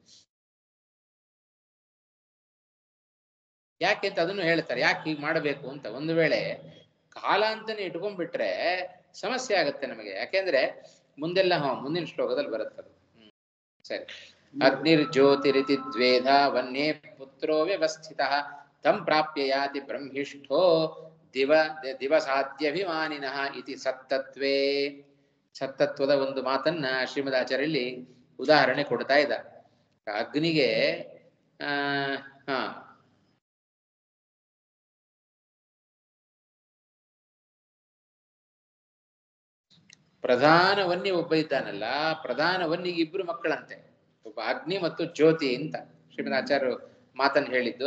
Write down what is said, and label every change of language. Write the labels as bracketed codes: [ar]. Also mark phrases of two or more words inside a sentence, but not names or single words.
[kn] ಯಾಕೆ ಅಂತ ಅದನ್ನು ಹೇಳ್ತಾರೆ, ಯಾಕೆ ಹೀಗೆ ಮಾಡಬೇಕು ಅಂತ. ಒಂದು ವೇಳೆ ಕಾಲ ಅಂತಾನೆ ಇಟ್ಕೊಂಡ್ಬಿಟ್ರೆ ಸಮಸ್ಯೆ ಆಗುತ್ತೆ ನಮಗೆ. ಯಾಕೆಂದ್ರೆ ಮುಂದೆಲ್ಲ ಮುಂದಿನ ಶ್ಲೋಕದಲ್ಲಿ ಬರುತ್ತದೆ. [sa] ಸರಿ. ಅಗ್ನಿರ್ಜ್ಯೋತಿರಿತಿ ದ್ವೇಧ ವನ್ಯೇ ಪುತ್ರೋ ವ್ಯವಸ್ಥಿತ ತಂ ಪ್ರಾಪ್ಯ ಯಾತಿ ಬ್ರಹ್ಮಿಷ್ಠೋ ದಿವಸಾದ್ಯಭಿಮಾನಿನಃ ಇತಿ ಸತ್ತತ್ವೇ. [kn] ಸತ್ತತ್ವದ ಒಂದು ಮಾತನ್ನ ಶ್ರೀಮದಾಚಾರ್ಯಲ್ಲಿ ಉದಾಹರಣೆ ಕೊಡ್ತಾ ಇದ್ದ. ಅಗ್ನಿಗೆ ಪ್ರಧಾನ ವನ್ಯ ಒಬ್ಬ ಇದ್ದಾನಲ್ಲ, ಪ್ರಧಾನ ವನ್ನಿಗೆ ಇಬ್ರು ಮಕ್ಕಳಂತೆ, ಒಬ್ಬ ಅಗ್ನಿ ಮತ್ತು ಜ್ಯೋತಿ ಅಂತ ಶ್ರೀಮದಾಚಾರ್ಯರು ಮಾತನ್ನು ಹೇಳಿದ್ದು.